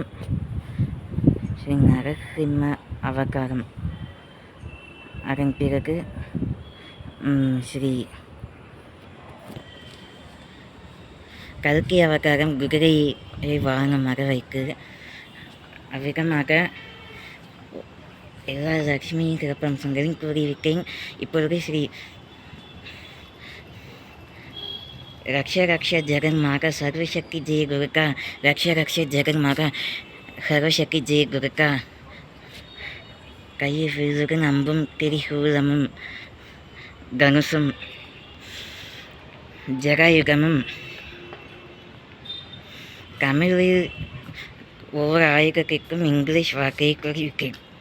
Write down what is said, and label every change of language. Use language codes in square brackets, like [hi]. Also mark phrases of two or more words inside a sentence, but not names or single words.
[ta] ஸ்ரீ நரசிம்ம அவதாரம், அதன் பிறகு ஸ்ரீ கல்கி அவதாரம் குதிரையை வாகனமாக வைத்து, அவ்விதமாக எல்லா லக்ஷ்மியின் சிறப்பம்சங்களையும் கூறியிருக்கேன். இப்பொழுது ஸ்ரீ [sa] रक्ष रक्ष जगन्माता सर्वशक्ति जय गुरु का रक्ष रक्ष जगन्माता सर्वशक्ति जय गुरु का [ta] கையில் விழுதுடன் அம்பும் திரிசூலமும் தனுசும் ஜராயுகமும் தமிழில் ஒவ்வொரு ஆயுதத்திற்கும் இங்கிலீஷ் வார்த்தையை கூறியிருக்கேன்.